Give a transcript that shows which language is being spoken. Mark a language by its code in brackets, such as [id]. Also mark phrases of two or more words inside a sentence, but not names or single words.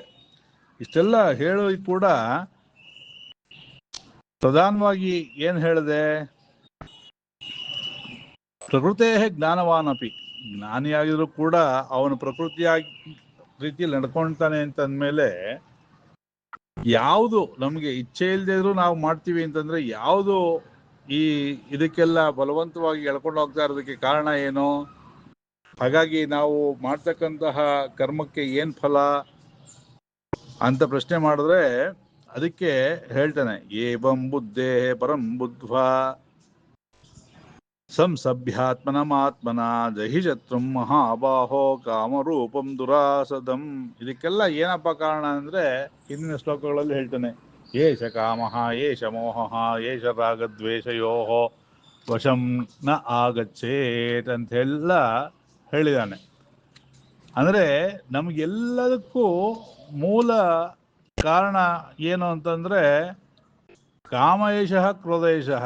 [kn] ಇಷ್ಟೆಲ್ಲ ಹೇಳಿ ಕೂಡ ಪ್ರಧಾನವಾಗಿ ಏನು ಹೇಳಿದೆ, [sa] ಪ್ರಕೃತೇ ಜ್ಞಾನವಾನಪಿ, [kn] ಜ್ಞಾನಿಯಾಗಿದ್ರು ಕೂಡ ಅವನು ಪ್ರಕೃತಿಯಾಗಿ ರೀತಿಯಲ್ಲಿ ನಡ್ಕೊಳ್ತಾನೆ ಅಂತಂದ್ಮೇಲೆ ಯಾವುದು ನಮಗೆ ಇಚ್ಛೆ ಇಲ್ಲದೆ ಇದ್ರೂ ನಾವು ಮಾಡ್ತೀವಿ ಅಂತಂದ್ರೆ ಯಾವುದು ಈ ಇದಕ್ಕೆಲ್ಲ ಬಲವಂತವಾಗಿ ಎಳ್ಕೊಂಡು ಹೋಗ್ತಾ ಇರೋದಕ್ಕೆ ಕಾರಣ ಏನು? ಹಾಗಾಗಿ ನಾವು ಮಾಡ್ತಕ್ಕಂತಹ ಕರ್ಮಕ್ಕೆ ಏನ್ ಫಲ ಅಂತ ಪ್ರಶ್ನೆ ಮಾಡಿದ್ರೆ ಅದಕ್ಕೆ ಹೇಳ್ತಾನೆ, [sa] ಏವಂ ಬುದ್ಧೇ ಪರಂ ಬುದ್ಧ್ವಾ ಸಂಸಭ್ಯಾತ್ಮನಮಾತ್ಮನ ಜಹಿ ಶತ್ರುಂ ಮಹಾಬಾಹೋ ಕಾಮರೂಪಂ ದುರಾಸದಂ. [kn] ಇದಕ್ಕೆಲ್ಲ ಏನಪ್ಪ ಕಾರಣ ಅಂದ್ರೆ ಹಿಂದಿನ ಶ್ಲೋಕಗಳಲ್ಲಿ ಹೇಳ್ತಾನೆ, [sa] ಏಷ ಕಾಮಃ ಏಷ ಮೋಹಃ ಏಷ ರಾಗದ್ವೇಷಯೋ ವಶಂ ನ ಆಗಚ್ಚೇತ್ [kn] ಅಂತೆಲ್ಲ ಹೇಳಿದಾನೆ. ಅಂದ್ರೆ ನಮ್ಗೆಲ್ಲದಕ್ಕೂ ಮೂಲ ಕಾರಣ ಏನು ಅಂತಂದ್ರೆ [sa] ಕಾಮಯೇಷಃ ಕ್ರೋಧಯೇಷಃ.